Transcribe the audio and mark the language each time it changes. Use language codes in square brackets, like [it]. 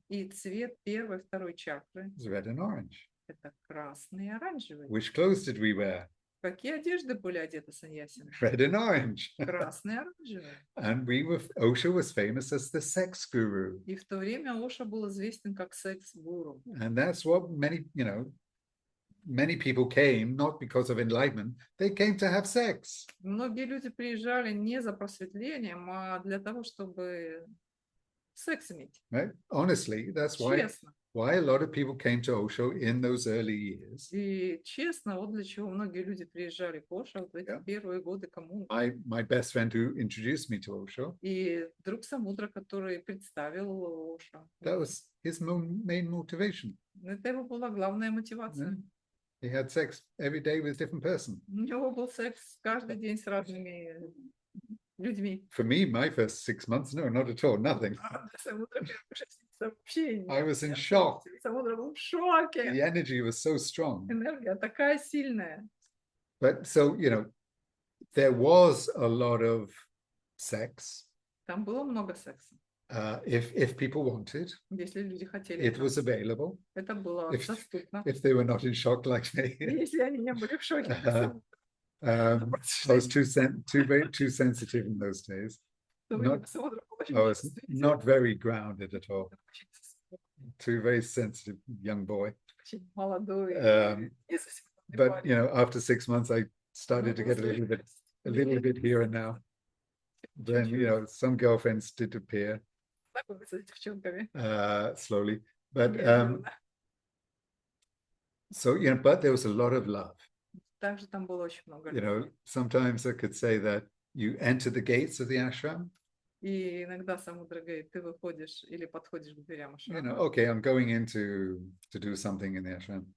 [ru] И цвет первой и второй чакры [en] is red and orange. [ru] – это красный и оранжевый. [en] Which clothes did we wear? [ru] Какие одежды были одеты саньясины? [en] Red and orange. [ru] Красный и оранжевый. [en] And Osho was famous as the sex guru. [ru] И в то время Оша был известен как секс-гуру. [en] And that's what many people came, not because of enlightenment, they came to have sex. [ru] Многие люди приезжали не за просветлением, а для того, чтобы секс иметь. [en] Right? Honestly, that's [ru] Честно. [en] why a lot of people came to Osho in those early years. [ru] И честно, вот для чего многие люди приезжали к Оше в эти первые годы коммуны. [en] My best friend who introduced me to Osho, [ru] И друг Самудра, который представил Оша. [en] that was his main motivation. [ru] Это его была главная мотивация. [en] He had sex every day with a different person. [ru] У него был секс каждый день с разными людьми. [en] For me, my first 6 months, no, not at all, nothing. [ru] Самудра первые 6 месяцев вообще [en] I was in shock. [ru] Самудра был в шоке. [en] The energy was so strong. [ru] Энергия такая сильная. [en] But so, there was a lot of sex, [ru] Там было много секса. [en] If people wanted, [ru] Если люди хотели [en] it [ru] этого. [en] was available. [ru] Это было [en] If, [ru] доступно. [en] if they were not in shock like me. [ru] Если они не были в шоке, как Uh, Самудра, [en] I was too sensitive in those days. [ru] то [en] not- [ru] Самудра был очень [en] I was [ru] чувствительный, [en] not very grounded at all. [ru] очень [en] Too very sensitive young boy. [ru] очень молодой. И совсем не [en] But [ru] парень. [en] you know, after 6 months, I started to [ru] Ну, [en] get a little bit here and now. Then you know, some girlfriends did appear [ru] Знакомиться с девчонками. [en] slowly, but [ru] Медленно. [en] so you know, but there was a lot of love. [ru] Также там было очень много [en] You know, [ru] любви. [en] sometimes I could say that you enter the gates of the ashram. [ru] И иногда Самудра говорит, ты выходишь или подходишь к дверям [en] You know, [ru] ашрама. [en] okay, I'm going in to do something in the ashram.